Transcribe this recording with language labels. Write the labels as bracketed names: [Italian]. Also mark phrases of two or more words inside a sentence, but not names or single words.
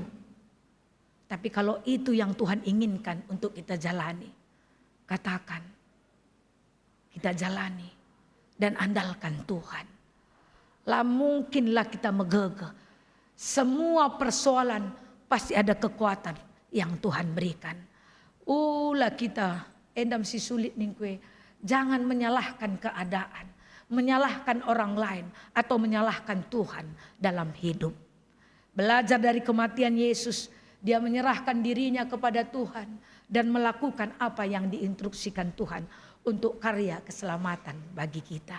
[Indonesian] Tapi kalau itu yang Tuhan inginkan untuk kita jalani, katakan, kita jalani dan andalkan Tuhan. Lah mungkinlah kita megegeh. Semua persoalan pasti ada kekuatan yang Tuhan berikan. [Batak Karo] Ulah kita endam si sulit ning kue. [Indonesian] Jangan menyalahkan keadaan, menyalahkan orang lain atau menyalahkan Tuhan dalam hidup. Belajar dari kematian Yesus, dia menyerahkan dirinya kepada Tuhan dan melakukan apa yang diinstruksikan Tuhan untuk karya keselamatan bagi kita.